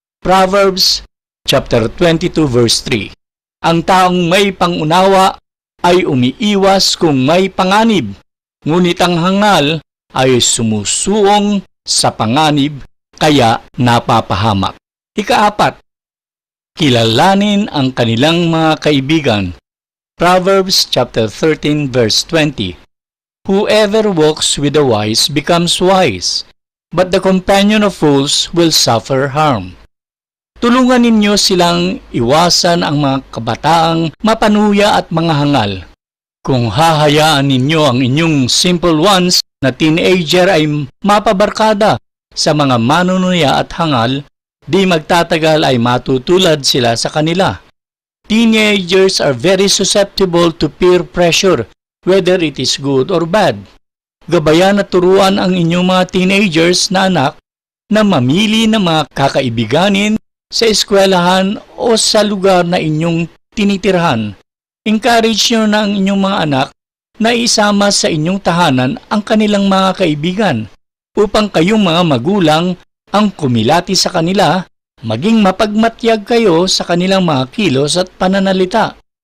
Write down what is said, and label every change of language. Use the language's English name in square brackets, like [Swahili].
[Filipino] Proverbs chapter 22 verse 3. Ang taong may pangunawa ay umiiwas kung may panganib, ngunit ang hangal ay sumusuong sa panganib kaya napapahamak. Ika-4, kilalanin ang kanilang mga kaibigan. [English] Proverbs chapter 13 verse 20. Whoever walks with the wise becomes wise, but the companion of fools will suffer harm. [Filipino] Tulungan ninyo silang iwasan ang mga kabataang mapanuya at mga hangal. Kung hahayaan ninyo ang inyong simple ones na teenager ay mapabarkada sa mga manunuya at hangal, di magtatagal ay matutulad sila sa kanila. [English] Teenagers are very susceptible to peer pressure, whether it is good or bad. [Filipino] Gabayan at turuan ang inyong mga teenagers na anak na mamili ng mga kakaibiganin sa eskwelahan o sa lugar na inyong tinitirhan. Encourage nyo na ang inyong mga anak na isama sa inyong tahanan ang kanilang mga kaibigan upang kayong mga magulang ang kumilati sa kanila, maging mapagmatyag kayo sa kanilang mga kilos at pananalita.